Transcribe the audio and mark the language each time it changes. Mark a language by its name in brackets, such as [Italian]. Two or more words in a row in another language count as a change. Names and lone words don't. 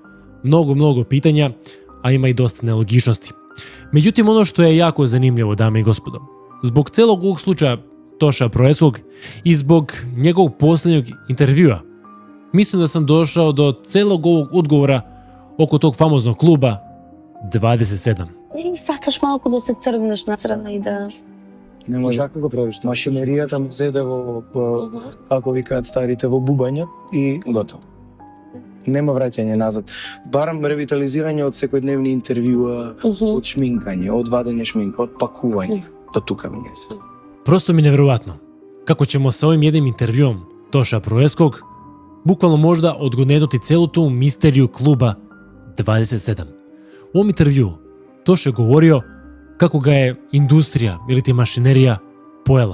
[Serbian] Mnogo pitanja, a ima i dosta nelogičnosti. Međutim, ono što je jako zanimljivo, dame i gospodo, zbog celog ovog slučaja Toša Proeskog i zbog njegovog posljednjeg intervjua, mislim da sam došao do celog ovog odgovora oko tog famoznog kluba 27. [Macedonian] И сакаш малку да се тргнеш настрана и да... Не може како го правиш. Машинеријата му зеде во, како викаат старите, во бубања и готово. Нема враќање назад. Барам ревитализирање од секојдневни интервјуа, од шминкање, од вадење шминка, од пакување. До тука ми е се. [Serbian] Prosto mi je nevjerovatno kako ćemo sa ovim jednim intervjuom Toša Proeskog bukvalno možda odgonetnuti celu tu misteriju kluba 27. U ovom intervju Toša je govorio kako ga je industrija ili ti mašinerija pojela.